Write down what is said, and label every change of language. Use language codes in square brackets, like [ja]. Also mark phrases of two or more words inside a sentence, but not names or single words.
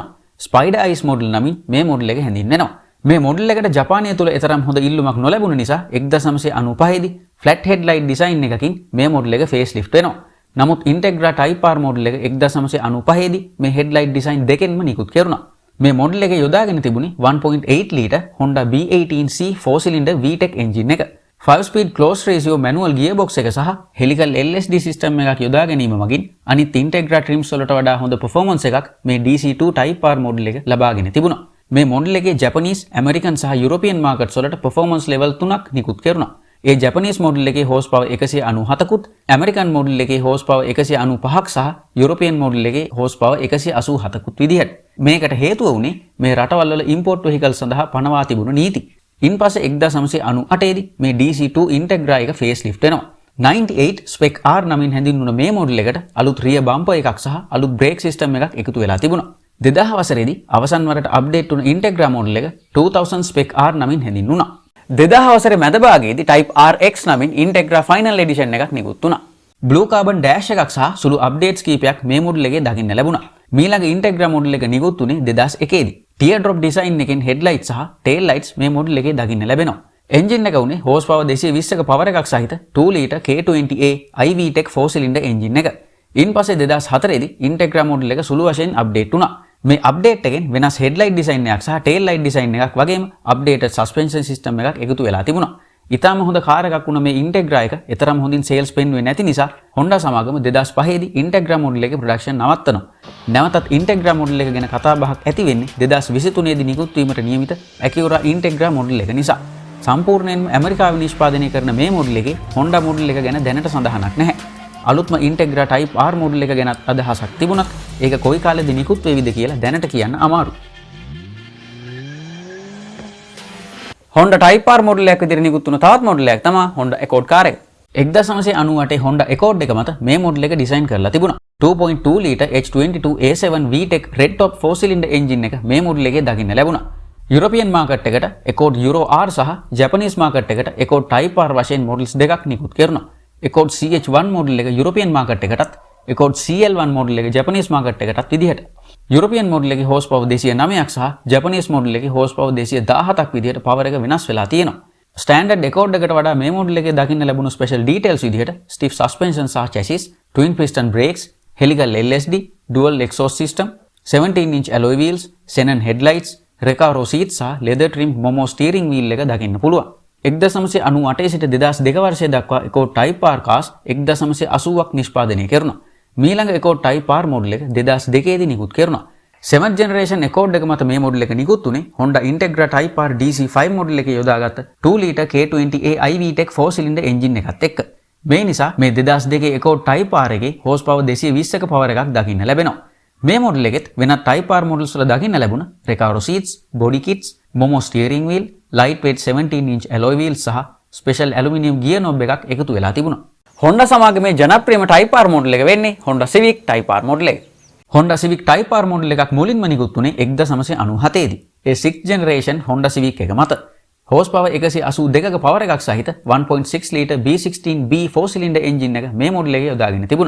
[si] Spider Eyes මොඩල් නමින් මේ මොඩල් එක හැඳින්වෙනවා. මේ මොඩල් එකට ජපානය තුල එතරම් හොඳ ඉල්ලුමක් නොලැබුණ නිසා 1995 දී [en] flat headlight design [si] එකකින් මේ මොඩල් එක facelift වෙනවා. නමුත් Integra Type R මොඩල් එක 1995 දී මේ headlight design දෙකෙන්ම නිකුත් කෙරුණා. මේ මොඩල් එක යොදාගෙන තිබුණේ [en] 1.8 litre Honda B18C 4 cylinder VTEC engine [si] එක. [en] 5 speed close ratio manual gearbox [si] එක සහ [en] helical LSD system [si] එකක් යොදා ගැනීම මගින් අනිත් [en] Integra trims [si] වලට වඩා හොඳ performance එකක් මේ DC2 Type R මොඩල් එක ලබාගෙන තිබුණා. මේ මොඩල් එකේ Japanese, American සහ [en] European markets [si] වලට [en] performance level [si] 3ක් නිකුත් කෙරුණා. ඒ Japanese මොඩල් එකේ horsepower 197කුත්, American මොඩල් එකේ horsepower 195ක් සහ European මොඩල් එකේ horsepower 187කුත් විදිහට. මේකට හේතුව වුණේ මේ රටවල් වල [en] import vehicle [si] සඳහා පනවා තිබුණු නීති. ඉන්පස්සේ 1998 දී මේ DC2 Integra එක facelift වෙනවා. 98 Spec R නමින් හැඳින්වුණ මේ මොඩල් එකට අලුත් [en] rear bumper [si] එකක් සහ අලුත් [en] brake system [si] එකක් එකතු වෙලා තිබුණා. 2000 වසරේදී අවසන් වරට අප්ඩේට් වුණ Integra මොඩල් එක 2000 Spec R නමින් හැඳින්වුණා. 2000 වසරේ මැද භාගයේදී Type RX නමින් Integra Final Edition එකක් නිකුත් වුණා. Blue Carbon Dash එකක් සහ සුළු අප්ඩේට්ස් කීපයක් මේ මොඩල් එකේ දකින්න ලැබුණා. මීළඟ Integra මොඩල් එක නිකුත් වුණේ 2001 දී. [en] Teardrop design [si] එකෙන් headlight සහ [en] tail lights [si] මේ මොඩල් එකේ දකින්න ලැබෙනවා. එන්ජින් එක උනේ horsepower 220ක power එකක් සහිත [en] 2 litre K20A iVTEC 4 cylinder [si] එන්ජින් එක. ඉන්පස්සේ 2004 දී Integra මොඩල් එක සුළු වශයෙන් අප්ඩේට් වුණා. මේ අප්ඩේට් එකෙන් වෙනස් [en] headlight design [si] එකක් සහ [en] tail light design [si] එකක් වගේම [en] updated suspension system [si] එකක් එකතු වෙලා තිබුණා. ඉතාම හොඳ කාර් එකක් වුණ මේ Integra එක එතරම් හොඳින් sales පෙන්වුවේ නැති නිසා Honda සමාගම 2005 දී Integra මොඩල් එකේ production නවත්තනවා. නැවතත් Integra මොඩල් එක ගැන කතා බහක් ඇති වෙන්නේ 2023 දී නිකුත් වීමට නියමිත Acura Integra මොඩල් එක නිසා. සම්පූර්ණයෙන්ම ඇමරිකාවේ නිෂ්පාදනය කරන මේ මොඩල් එකේ Honda මොඩල් එක ගැන දැනට සඳහනක් නැහැ. අලුත්ම Integra Type R මොඩල් එක ගැන අදහසක් තිබුණත් ඒක කොයි කාලෙද නිකුත් වෙවිද කියලා දැනට කියන්න අමාරුයි. Honda Type R මොඩල් එකක් විදිහට නිකුත් වුණ තවත් මොඩල් එකක් තමයි Honda Accord කාර් එක. 1998 Honda Accord එක මත මේ මොඩල් එක ඩිසයින් කරලා තිබුණා. [en] 2.2 litre H22A7 VTEC red top 4 cylinder engine [si] එක මේ මොඩල් එකේ දකින්න ලැබුණා. [en] European market [si] එකට Accord Euro R සහ [en] Japanese market [si] එකට Accord Type R වශයෙන් මොඩල්ස් දෙකක් නිකුත් කරනවා. Accord CH1 මොඩල් එක [en] European market [si] එකටත් Accord CL1 මොඩල් එක [en] Japanese market [si] එකටත් විදිහට. [en] European model [si] එකේ horsepower 209ක් සහ [en] Japanese model [si] එකේ horsepower 217ක් විදිහට power එක වෙනස් වෙලා තියෙනවා. ස්ටෑන්ඩඩ් Accord එකට වඩා මේ මොඩල් එකේ දකින්න ලැබුණු [en] special details [si] විදිහට [en] stiff suspension [si] සහ [en] chassis, twin piston brakes, helical LSD, dual exhaust system, 17-inch alloy wheels, xenon headlights, Recaro seats [si] සහ [en] leather trim Momo steering wheel [si] එක දකින්න පුළුවන්. 1998 සිට 2002 වර්ෂය දක්වා Accord Type R cars 1980ක් නිෂ්පාදනය කරනවා. මීළඟ Accord Type R මොඩල් එක 2002 දී නිකුත් කරනවා. [en] 7th generation [si] Accord එක මත මේ මොඩල් එක නිකුත් උනේ Honda Integra Type R DC5 මොඩල් එකේ යොදාගත්ත [en] 2 litre K20A iVTEC 4 cylinder engine [si] එකත් එක්ක. මේ නිසා මේ 2002 Accord Type R එකේ horsepower 220ක power එකක් දකින්න ලැබෙනවා. මේ මොඩල් එකෙත් වෙනත් Type R මොඩල්ස් වල දකින්න ලැබුණ [en] Recaro seats, body kits, Momo steering wheel, lightweight 17-inch alloy wheels [si] සහ [en] special aluminium gear knob [si] එකක් එකතු වෙලා තිබුණා. Honda සමාගමේ ජනප්‍රියම Type R මොඩල් එක වෙන්නේ Honda Civic Type R මොඩල් එක. Honda Civic Type R මොඩල් එකක් මුලින්ම නිකුත් වුණේ 1997 දී. ඒ [en] 6th generation [si] Honda Civic එක මත. horsepower 182ක power එකක් සහිත [en] 1.6 litre B16B 4 cylinder engine [si] එක මේ මොඩල් එකේ යොදාගෙන තිබුණා.